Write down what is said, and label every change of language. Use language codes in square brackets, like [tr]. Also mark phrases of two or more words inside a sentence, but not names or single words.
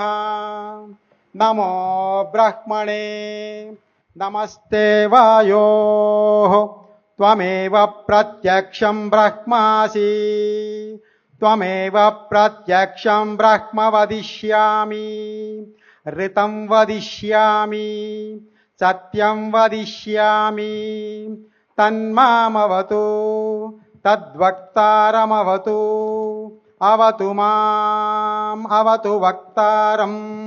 [sa] నమో బ్రహ్మణే నమస్తే వాయో త్వమేవ ప్రత్యక్షం బ్రహ్మాసి త్వమేవ ప్రత్యక్షం బ్రహ్మ వదిష్యామి ऋतं वदिष्यामि सत्यं वदिष्यामि तन्मामवतु तद्वक्तारमवतु अवतु माम् अवतु वक्तारम्